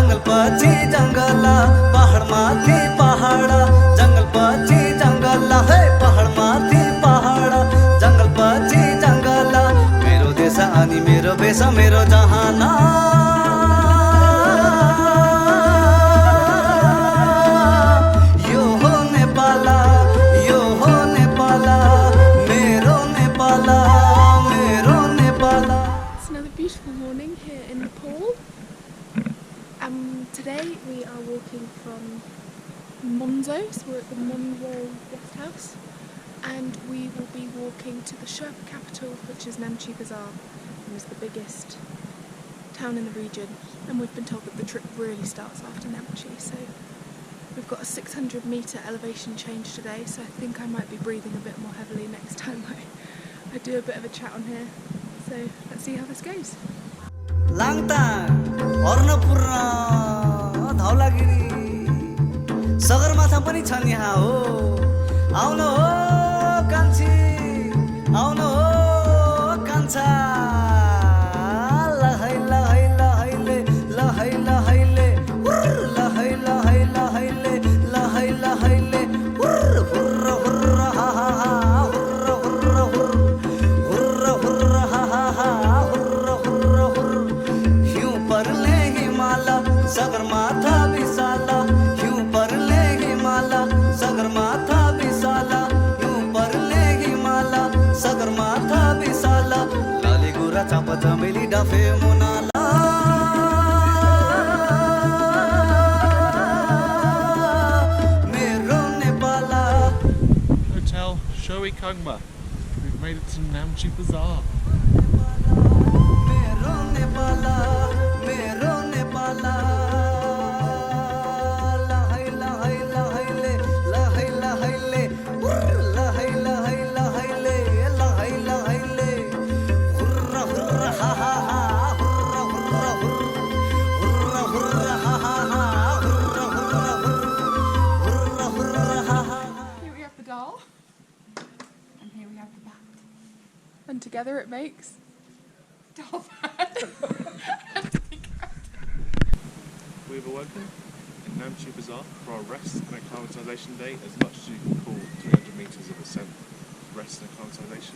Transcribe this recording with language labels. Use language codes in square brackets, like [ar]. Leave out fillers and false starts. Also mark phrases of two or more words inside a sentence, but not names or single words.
[ne] पछि जङ्गल पहाडमाथि पहाड जङ्गल पछि जङ्गल है पहाडमाथि पहाड जङ्गल पछि जङ्गल मेरो देश अनि मेरो भेष मेरो जहान यो हो नेपाल यो हो नेपाल मेरो नेपाल मेरो नेपाल. [en] It's another beautiful morning here in Nepal. Today we are walking from Monzo, so we're at the Monzo guest house, and we will be walking to the Sherpa capital, which is Namche Bazaar, and is the biggest town in the region. And we've been told that the trip really starts after Namche, so we've got a 600 metre elevation change today, so I think I might be breathing a bit more heavily next time I do a bit of a chat on here. So let's see how this goes. [ne] लाङटाङ अर्नपूर्ण धौलागिरी सगरमाथा पनि छन् यहाँ हो आउनु हो कान्छी आउनु हो कान्छा लहै लहै लहैले लहै लहैले लहै लहै लहैले लहै लहैले हुर्र हुर्र हुर्र हा हा हा हुर्र हुर्र हुर्र हुर्र हा हा हा सगरमाथा विशाला हिउँ परले हिमाला सगरमाथा विशाला हिउँ परले हिमाला सगरमाथा विशाला लाली गुरा चापा चमेली डफे मुनाला मेरो नेपाला. [en] Hotel Shoei Kangma. We've made it to Namche Bazaar. [ne] मेरो नेपाला मेरो नेपाला लहै लहै लहैले लहै लहैले लहै लहै लहैले लहै लहैले हुर्र हुर्र हा हा हा हुर्र हुर्र हुर्र हुर्र हा हा हा हुर्र हुर्र हुर्र हुर्र हा हा. [en] Here we have the doll, and here we have the bat. And together it makes doll bat. We've awoken in Namche Bazaar for our rest and acclimatization day, as much as you can call 300 metres of ascent rest and acclimatization.